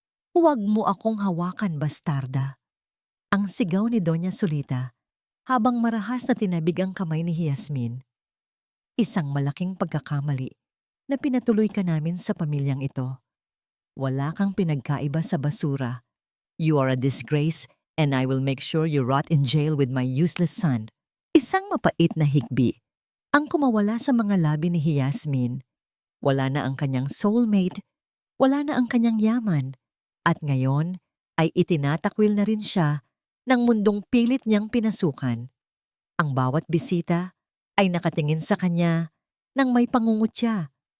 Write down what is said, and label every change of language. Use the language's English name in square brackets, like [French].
[Filipino] "Huwag mo akong hawakan, bastarda." Ang sigaw ni Doña Solita habang marahas na tinabig ang kamay ni Yasmin. Isang malaking pagkakamali na pinatuloy ka namin sa pamilyang ito. Wala kang pinagkaiba sa basura. [English] You are a disgrace and I will make sure you rot in jail with my useless son. [Filipino] Isang mapait na hikbi ang kumawala sa mga labi ni Yasmin. Wala na ang kanyang soulmate, wala na ang kanyang yaman, at ngayon ay itinatakwil na rin siya ng mundong pilit niyang pinasukan. Ang bawat bisita ay nakatingin sa kanya nang may pangungutya.